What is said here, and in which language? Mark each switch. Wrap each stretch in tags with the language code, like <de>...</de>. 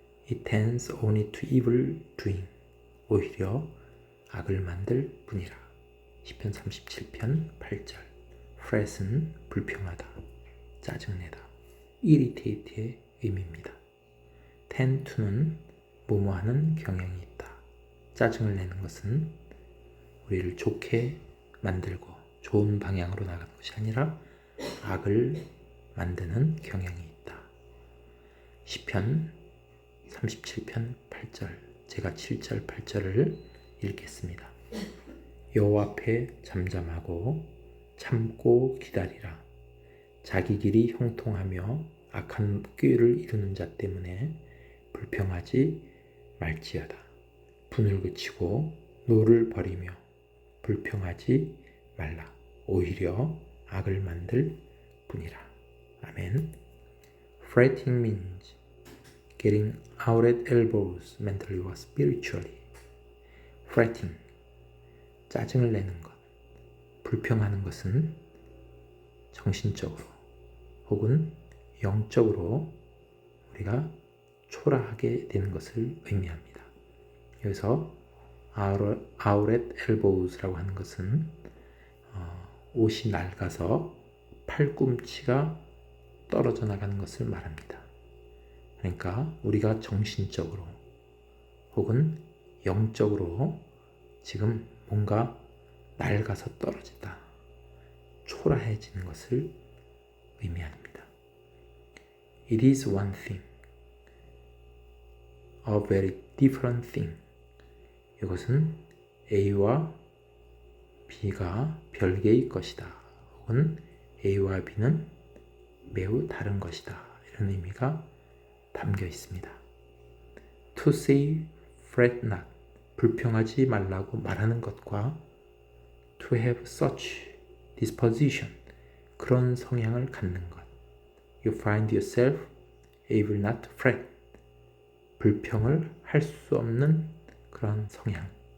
<en>It tends only to evil doing.</en> <ko>오히려 악을 만들 뿐이라. 시편 37편 8절. fret은 불평하다, 짜증내다, irritate의 의미입니다. tend to는 뭐뭐하는 경향이 있다. 짜증을 내는 것은 우리를 좋게 만들고 좋은 방향으로 나가는 것이 아니라 악을 만드는 경향이 있다. 시편 37편 8절, 제가 7절 8절을 읽겠습니다. 여호와 앞에 잠잠하고 참고 기다리라. 자기 길이 형통하며 악한 꾀를 이루는 자 때문에 불평하지 말지어다. 분을 그치고 노를 버리며 불평하지 말라. 오히려 악을 만들 뿐이라. 아멘.</ko> <en>Fretting means getting out at elbows mentally or spiritually.</en> <ko>Fretting, 짜증을 내는 것. 불평하는 것은 정신적으로 혹은 영적으로 우리가 초라하게 되는 것을 의미합니다. 여기서 out at elbows라고 하는 것은 옷이 낡아서 팔꿈치가 떨어져 나가는 것을 말합니다. 그러니까 우리가 정신적으로 혹은 영적으로 지금 뭔가 낡아서 떨어진다, 초라해지는 것을 의미합니다.</ko> <en>It is one thing, a very different thing.</en> <ko>이것은 A와 B가 별개의 것이다. 혹은 A와 B는 매우 다른 것이다. 이런 의미가 담겨 있습니다.</ko> <en>To say fret not,</en> <ko>불평하지 말라고 말하는 것과</ko> <en>to have such disposition,</en> <ko>그런 성향을 갖는 것.</ko> <en>You find yourself able not to fret,</en> <ko>불평을 할 수 없는 그런 성향.</ko>